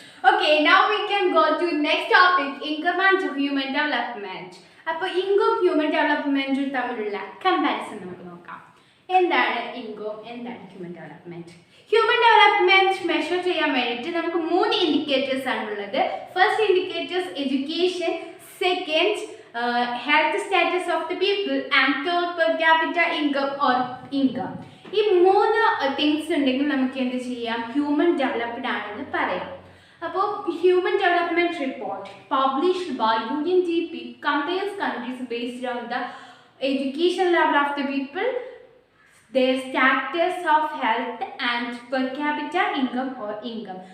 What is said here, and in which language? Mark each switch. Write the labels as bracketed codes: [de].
[en] Okay, now we can go to next topic, income and human development. [ml] അപ്പോൾ income human ഡെവലപ്മെൻറ്റും തമ്മിലുള്ള comparison നമുക്ക് നോക്കാം. എന്താണ് ഇൻകം, എന്താണ് human development? Human development measure ചെയ്യാൻ വേണ്ടിയിട്ട് നമുക്ക് 3 ഇൻഡിക്കേറ്റേഴ്സ് ആണുള്ളത്. [en] First indicators education, second health status of the people, and third per capita income or income. [ml] ഈ 3 തിങ്സ് ഉണ്ടെങ്കിൽ നമുക്ക് എന്ത് ചെയ്യാം, ഹ്യൂമൻ ഡെവലപ്ഡ് ആണെന്ന് പറയാം. [en] അപ്പോൾ human development report published by UNDP compares countries based on the education level of the people, their status of health and per capita income or income.